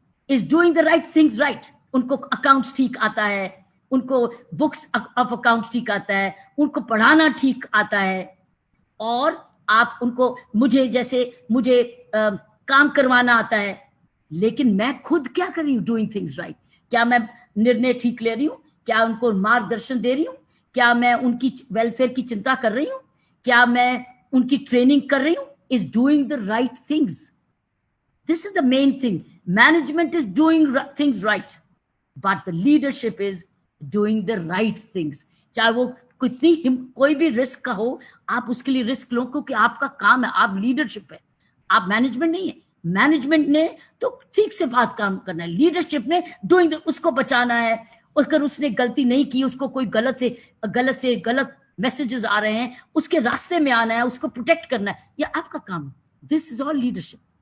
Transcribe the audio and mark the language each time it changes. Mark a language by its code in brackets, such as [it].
[en] Is doing the right things right. [hi] उनको accounts ठीक आता है, उनको बुक्स ऑफ अकाउंट्स ठीक आता है, उनको पढ़ाना ठीक आता है, और आप उनको मुझे काम करवाना आता है, लेकिन मैं खुद क्या कर रही हूँ? [en] Doing things right. [hi] क्या मैं निर्णय ठीक ले रही हूँ? क्या उनको मार्गदर्शन दे रही हूँ? क्या मैं उनकी वेलफेयर की चिंता कर रही हूँ? क्या मैं उनकी ट्रेनिंग कर रही हूँ? [en] Is doing the right things. This is the main thing. Management is doing things right, but the leadership is doing the right things. [hi] चाहे वो कोई भी रिस्क का हो, आप उसके लिए रिस्क लो, क्योंकि आपका काम है, आप लीडरशिप है, आप मैनेजमेंट नहीं है। मैनेजमेंट ने तो ठीक से बात काम करना है, लीडरशिप ने डूइंग उसको बचाना है। अगर उसने गलती नहीं की, उसको कोई गलत मैसेजेस आ रहे हैं, उसके रास्ते में आना है, उसको प्रोटेक्ट करना है, ये आपका काम है। [en] This is all leadership.